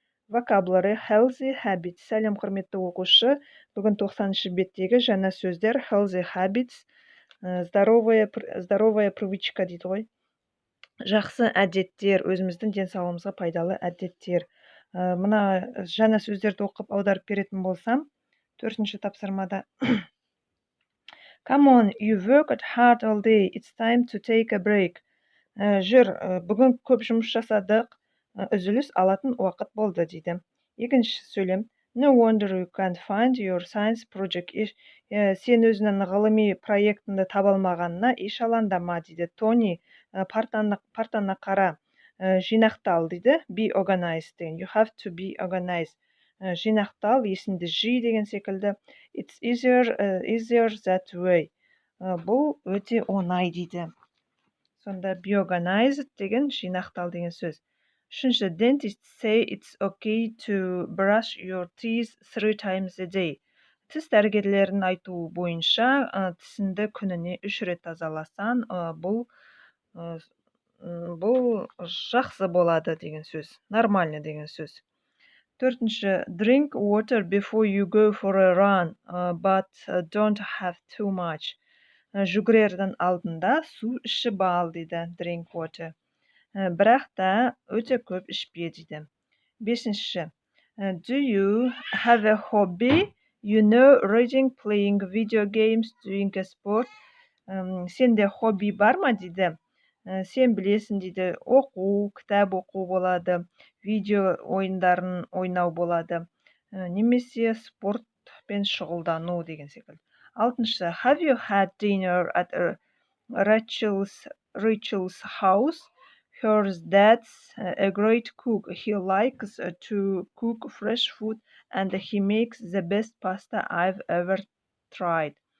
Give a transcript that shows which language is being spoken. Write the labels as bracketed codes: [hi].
[en] Vocabulary, healthy habits. [kk] Сәлем, құрметті оқушы. Бүгін 90-шы беттегі жаңа сөздер. [en] Healthy habits. [ru] Здоровая привычка [kk] дейді ғой. Жақсы әдеттер, өзіміздің денсаулығымызға пайдалы әдеттер. Мына жаңа сөздерді оқып аударып беретін болсам, 4-ші тапсырмада. [en] Come on, you worked hard all day. It's time to take a break. [kk] Жүр, бүгін көп жұмыс жасадық, үзіліс алатын уақыт болды дейді. Екінші сөйлем. [en] No wonder you can't find your science project. [kk] Сен өзінің ғылыми проектіңді таба алмағанына еш алаңдама дейді. Тони, партаңа қара, жинақтал дейді. [en] Be organized. You have to be organized. [kk] Жинақтал, есіңді жи деген секілді. [en] It's easier that way. [kk] Бұл өте оңай дейді. Сонда be organized деген жинақтал деген сөз. Үшінші, [en] dentists say it's okay to brush your teeth 3 times a day. [kk] Тіс дәрігерлерінің айтуы бойынша, тісіңді күніне 3 рет тазаласаң, бұл жақсы болады деген сөз. Нормально деген сөз. Төртінші, [en] drink water before you go for a run, but don't have too much. [kk] Жүгірердің алдында су ішіп ал дейді. [en] Drink water. [kk] Бірақ та өте көп ішпе дейді. Бесінші, [en] do you have a hobby? You know, reading, playing video games, doing a sport. [kk] Сенде хобби бар ма дейді. Сен білесің дейді, оқу, кітап оқу болады, видео ойындарын ойнау болады, немесе спортпен шұғылдану деген секілді. Алтыншы, [en] have you had dinner at Rachel's house? Her dad's a great cook. He likes to cook fresh food and he makes the best pasta I've ever tried.